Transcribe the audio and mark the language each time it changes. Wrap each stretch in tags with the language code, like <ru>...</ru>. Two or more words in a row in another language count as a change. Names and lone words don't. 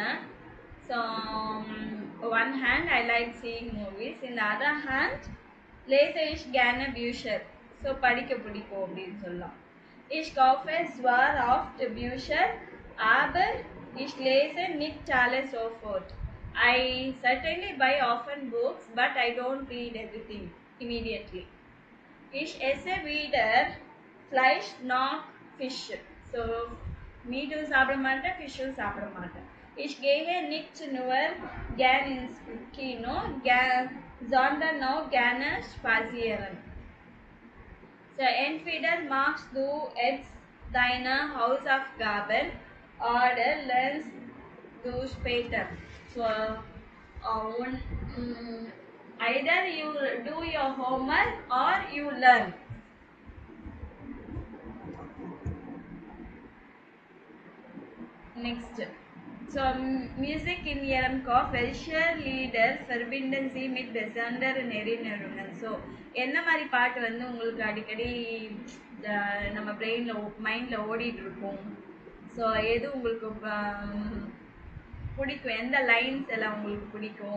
<en>So, one hand I like seeing movies. In the other hand,</en> <de>lese ich gerne Bücher. So,</de> <ta>படிக்க பிடிக்கும் அப்படின்னு சொல்லலாம்.</ta> <de>Ich kaufe zwar oft Bücher, aber ich lese nicht alle sofort.</de> <en>I certainly buy often books, but I don't read everything immediately.</en> <de>Ich esse weder Fleisch noch Fisch. So,</de> <ta>மீட்டும் சாப்பிட மாட்டேன் ஃபிஷ்ஷும் சாப்பிட மாட்டேன்.</ta> <de>Ich gehe nicht nur gern ins Kino, sondern auch gerne spazieren. So, entweder machst du jetzt deine Hausaufgaben oder lernst du später.</de> <en>So, either you do your homework or you learn. Next. So,</en> <de>Musik in Ihrem Kopf, welche Lieder verbinden Sie mit besonderen Erinnerungen? So,</de> <ta>என்ன மாதிரி பாட்டு வந்து உங்களுக்கு அடிக்கடி நம்ம பிரெயினில் மைண்டில் ஓடிட்டு இருக்கும்? ஸோ எது உங்களுக்கு பிடிக்கும், எந்த லைன்ஸ் எல்லாம் உங்களுக்கு பிடிக்கும்?</ta>